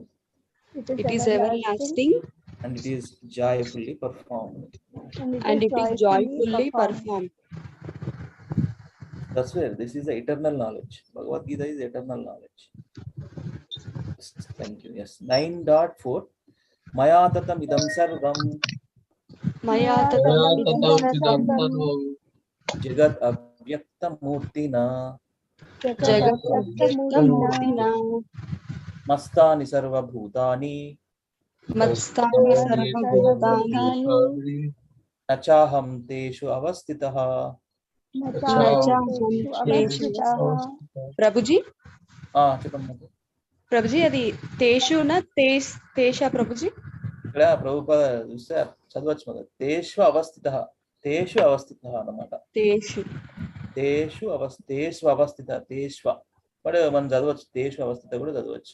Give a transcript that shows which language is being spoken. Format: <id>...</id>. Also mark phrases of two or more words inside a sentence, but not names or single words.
<en>It is everlasting, and it is joyfully performed. and it is joyfully performed. That's where this is the eternal knowledge. Bhagavad Gita is eternal knowledge. Thank you. Yes. 9.4.</en> <sa>मया ततम् इदं सर्वम् मया ततम् इदं सर्वम् जगत् अव्यक्त मूर्तिना जगत् अव्यक्त मूर्तिना मत्स्थानि सर्व भूतानि मत्स्थानि सर्व भूतानि न चाहं तेषु अवस्थितः.</sa> <te>ప్రభుజీ చెప్పండి. ప్రభుజీ అది తేషున తేష ప్రభుజీ ఇక్కడ ప్రభుపాద చూస్తే చదవచ్చు కదా,</te> <sa>తేషు అవస్థిత</sa> <te>అన్నమాట.</te> <sa>తేషు అవస్థిత</sa> <te>బట్ మనం చదవచ్చు,</te> <sa>తేషు అవస్థిత</sa> <te>కూడా చదవచ్చు.</te>